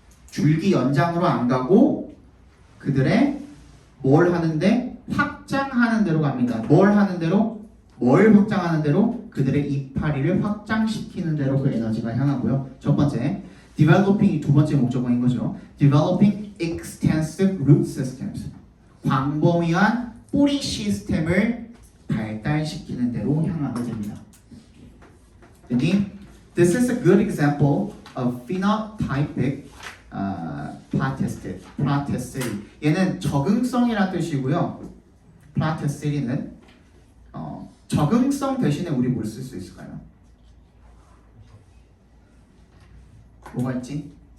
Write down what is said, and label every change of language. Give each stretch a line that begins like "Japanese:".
Korean: 줄기 연장으로 안 가고 그들의 뭘 하는데? 확장하는 대로 갑니다. 뭘 하는 대로? 뭘 확장하는 대로? 그들의 이파리를 확장시키는 대로 그 에너지가 향하고요. 첫 번째, developing이 두 번째 목적어인 거죠.
English: developing extensive root systems.
Korean: 광범위한 뿌리 시스템을 발달시키는 대로 향하게 됩니다.
English: This is a good example of phenotypic plasticity.
Korean: 얘는 적응성이라는 뜻이고요. plastic이는 적응성 대신에 우리 뭘 쓸 수 있을까요? 뭐가 있지?